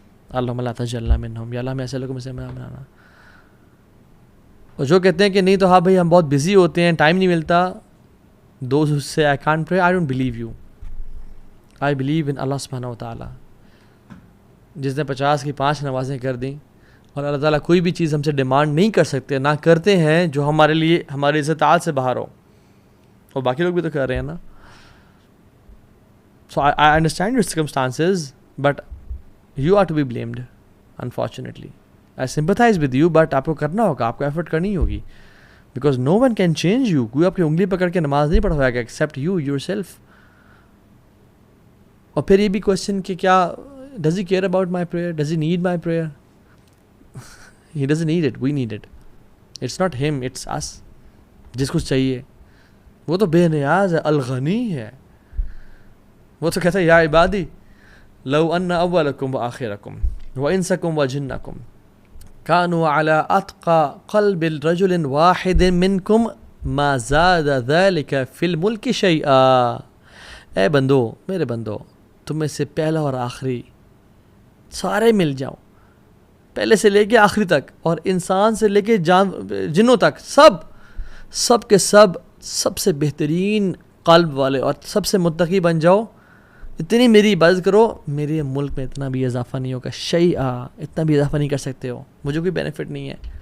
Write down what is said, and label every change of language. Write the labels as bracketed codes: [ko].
[ur] اللہم لا تجعلنا منہم, یا اللہ ہمیں ایسے لوگوں میں سے بنانا. اور جو کہتے ہیں کہ نہیں تو ہاں بھائی ہم بہت بزی ہوتے ہیں, ٹائم نہیں ملتا, [en] those who say I can't pray, I don't believe you. I believe in Allah subhanahu wa ta'ala. [ur] جس نے 50 کی 5 نمازیں کر دیں, اور اللہ تعالیٰ کوئی بھی چیز ہم سے ڈیمانڈ نہیں کر سکتے, نہ کرتے ہیں جو ہمارے لیے ہماری استطاعت سے باہر ہو, اور باقی لوگ بھی تو کر رہے ہیں نا. [en] So I understand your circumstances, but you are to be blamed, unfortunately. I sympathize with you, but [ur] آپ کو کرنا ہوگا, آپ کو ایفرٹ کرنی ہوگی, [en] because no one can change you. [ur] کوئی آپ کی انگلی پکڑ کے نماز نہیں پڑھوائے گا [en] except you yourself. [ur] اور پھر یہ بھی کوشچن کہ کیا [en] does he care about my prayer? Does he need my prayer? He doesn't need it, we need it. It's not him, it's us. [ur] جس کو چاہیے وہ تو بے نیاز ہے, الغنی ہے. [ar] وہ تو کہتا ہے یا عبادی لو ان اولکم وآخرکم وانسکم وجنکم كانوا على اتقى قلب رجل واحد منكم ما زاد ذلك في الملك شيئا. [ur] اے بندو, میرے بندو, تم میں سے پہلا اور آخری سارے مل جاؤ, پہلے سے لے کے آخری تک, اور انسان سے لے کے جنوں تک, سب کے سب سے بہترین قلب والے اور سب سے متقی بن جاؤ, اتنی میری عبادت کرو, میرے ملک میں اتنا بھی اضافہ نہیں ہوگا, شیئا, اتنا بھی اضافہ نہیں کر سکتے ہو, مجھے کوئی بینیفٹ نہیں ہے.